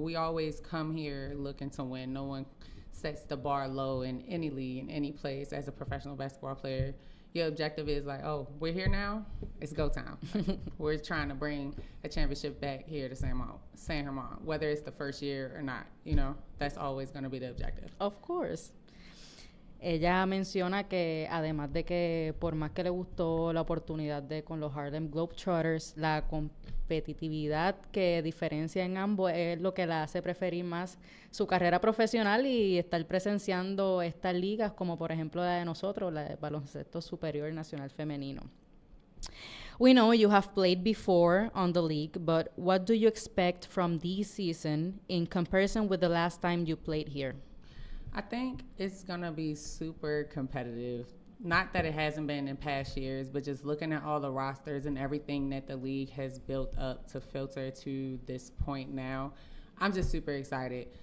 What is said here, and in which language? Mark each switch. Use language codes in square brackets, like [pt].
[en] We always come here looking to win. No one sets the bar low in any league, in any place as a professional basketball player. Your objective is like, oh, we're here now, it's go time. We're trying to bring a championship back here to San Germán, whether it's the first year or not, that's always going to be the objective. Of course. [es] Ella menciona que además de que por más que le gustó la oportunidad de con los Harlem Globetrotters, la competitividad que diferencia en ambos es lo que la hace preferir más su carrera profesional y estar presenciando estas ligas como por ejemplo la de nosotros, la de baloncesto superior nacional femenino. [en] We know you have played before on the league, but what do you expect from this season in comparison with the last time you played here? I think it's going to be super competitive. Not that it hasn't been in past years, but just looking at all the rosters and everything that the league has built up to filter to this point now, I'm just super excited.